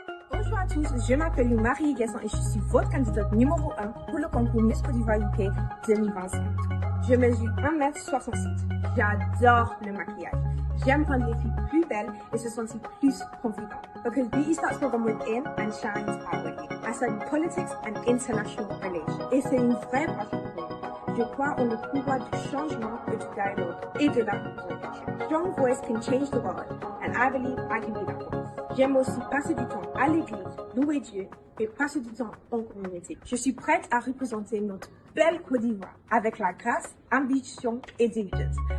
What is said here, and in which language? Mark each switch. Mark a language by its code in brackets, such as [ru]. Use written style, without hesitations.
[fr] Bonjour à tous, je m'appelle Marie Guesson et je suis votre candidate numéro 1 pour le concours Miss Côte d'Ivoire UK 2025. Je mesure 1,67 m. J'adore le maquillage. J'aime rendre les filles plus belles et se sentir plus confiantes. [en] Because beauty starts from within and shines outwardly. I study politics and international relations. [fr] Et c'est une vraie passion pour moi. Je crois en le pouvoir du changement et du dialogue et de la communication. [en] Strong voice can change the world and I believe I can be that voice. [fr] J'aime aussi passer du temps à l'église, louer Dieu et passer du temps en communauté. Je suis prête à représenter notre belle Côte d'Ivoire avec la grâce, ambition et diligence.